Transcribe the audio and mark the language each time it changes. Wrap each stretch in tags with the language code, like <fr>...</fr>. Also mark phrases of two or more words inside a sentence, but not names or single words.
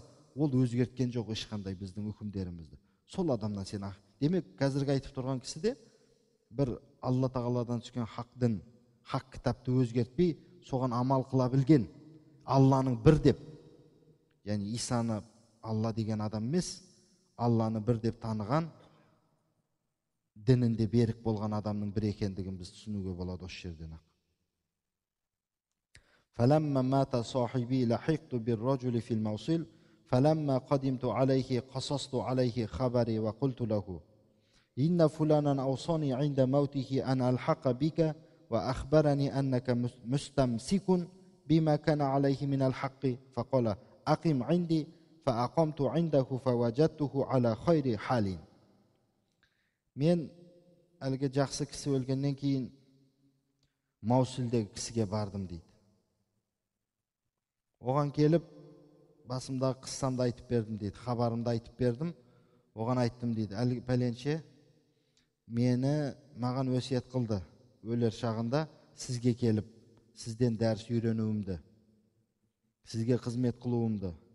<kk>Ол өзгерткен жоқ ешқандай біздің үкімдерімізді. Сол адамнан сен демек, қазіргі айтып тұрған кісі де бір Алла тағаладан түскен хақ дін, хақ кітапты өзгертпей, соған амал қыла білген, Алланың бір деп, яғни Исаны Алла деген адам емес, Алланы бір деп таныған, дінінде берік болған адамның бір екендігін біз түсінуге болады осы жерден ақ.</kk> <ar>فلما مات صاحبي لحقت بالرجل في الموصل فلما قدمت عليه قصصت عليه خبري وقلت له إن فلانا أوصاني عند موته أن ألحق بك وأخبرني أنك مستمسك بما كان عليه من الحق فقال أقم عندي فأقمت عنده فوجدته على خير حال.</ar> <kk>Men әлгі жақсы кісі өлгеннен кейін Маусулдегі кісіге бардым дейді. Оған келіп, басымдағы қыссамды айтып бердім дейді, хабарымды айтып бердім. Оған айттым дейді, әлгі пәленше маған өсиет қылды, өлер шағында сізге келіп, сізден дәріс үйренуімді, сізге қызмет қылуымды.</kk>